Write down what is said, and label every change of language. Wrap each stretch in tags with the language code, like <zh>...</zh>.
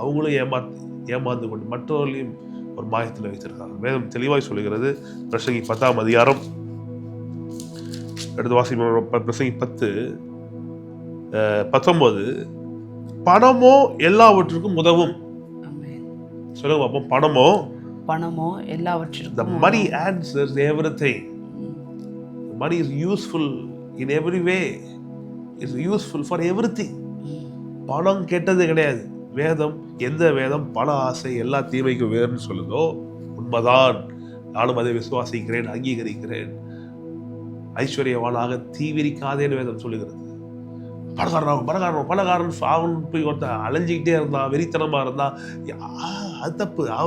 <ta>அவங்களும் ஏமாந்து கொண்டு மற்றவர்களையும் ஒரு மாயத்தில் வைத்திருக்காங்க. வேதம் தெளிவாய் சொல்லுகிறது. பிரசங்கி 10ஆம் அதிகாரம் எடுத்து வாசி. பிரசங்கி 10:19, பணமோ எல்லாவற்றுக்கும் உதவும். சொல்லுங்க பாப்போம், பணமோ எல்லாவற்றிற்கும்.</ta> <en>The money answers everything. Money is useful in every way. It's useful for everything.</en> <ta>பணம் கெட்டது கிடையாது. எந்த வேதம் பண ஆசை எல்லா தீமைக்கும் வேறுன்னு சொல்லுதோ உண்மைதான். நானும் அதை விசுவாசிக்கிறேன், அங்கீகரிக்கிறேன். ஐஸ்வர்யவானாக தீவிரிக்காதேன்னு வேதம் சொல்லுகிறது. பணக்காரன் அவன் போய் ஒருத்தன் அலைஞ்சிக்கிட்டே இருந்தான், வெறித்தனமா இருந்தான், அது தப்பு.</ta>